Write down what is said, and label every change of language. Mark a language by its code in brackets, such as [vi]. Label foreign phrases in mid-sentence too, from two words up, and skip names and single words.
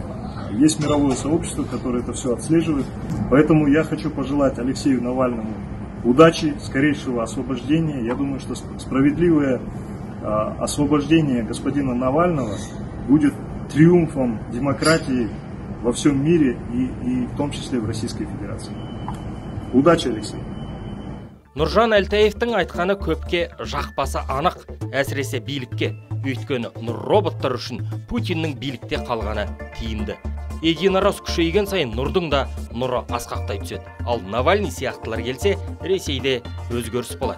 [ru] Есть мировое сообщество, которое это все отслеживает. Поэтому я хочу пожелать Алексею Навальному удачи, скорейшего освобождения. Я думаю, что справедливое освобождение господина Навального будет триумфом демократии во всем мире и в том числе в Российской Федерации. Удачи, Алексей! [kk] Нұржан Әлтаевтың айтқаны көпке жақпасы анық, әсіресе билікке. Өйткені нұр роботтар үшін Путиннің билікте қалғаны тиімді. Единорос күшейген сайын нұрдың да нұры асқақтай түседі. Ал Навальный сияқтылар келсе, Ресейде өзгеріс болады.